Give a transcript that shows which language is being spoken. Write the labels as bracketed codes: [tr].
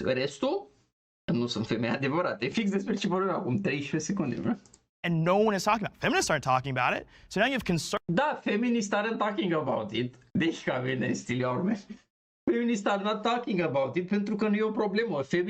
[ro] Restul nu sunt femei adevărate. Fix despre ce vorbim acum 13 secunde, bro. [en] And no one is talking about it. Feminists aren't talking about it. So now you have [ro] Da, [en] feminists aren't talking about it. [ro] Deci ca bine, [en] still your man. feminists are not talking about it [ro] pentru că nu e o problemă.